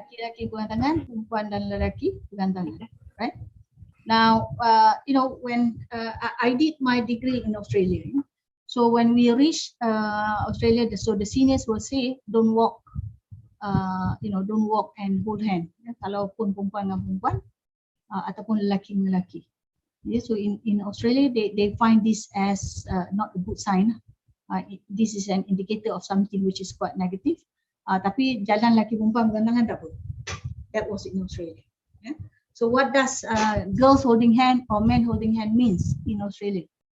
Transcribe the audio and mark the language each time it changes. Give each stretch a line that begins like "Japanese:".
Malay: laki-laki bergantung tangan, perempuan dan lelaki bergantung tangan. Right?
English: Now, when I did my degree in Australia, so when we reach Australia, so the seniors will say, don't walk, don't walk and hold hand.
Malay: Kalaupun perempuan dengan perempuan ataupun lelaki dengan lelaki.
English: Yeah, so in Australia, they find this as not a good sign. This is an indicator of something which is quite negative.
Malay: Tapi jalan lelaki perempuan bergantung tangan tak apa.
English: That was in Australia. Yeah. So what does girls holding hand or men holding hand means in Australia?